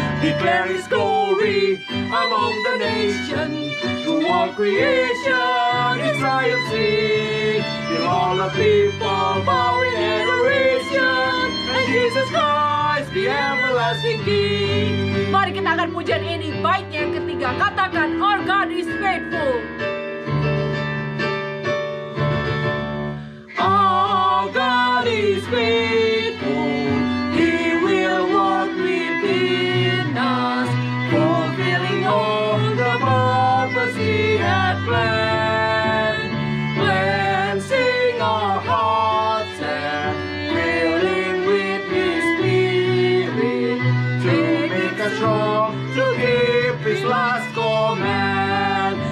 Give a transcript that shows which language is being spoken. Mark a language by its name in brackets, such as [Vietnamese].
[English] Declare His glory among the nations, through all creation His triumph sing. Till all the people bow in adoration, and Jesus Christ the everlasting King. [Indonesian] Mari kita akan pujian ini baiknya yang ketiga. Katakan, [English] our God is faithful. Our God is faithful, He will work within us, fulfilling all the purpose He had planned, cleansing our hearts and filling with His Spirit, to make us strong, to keep His last command.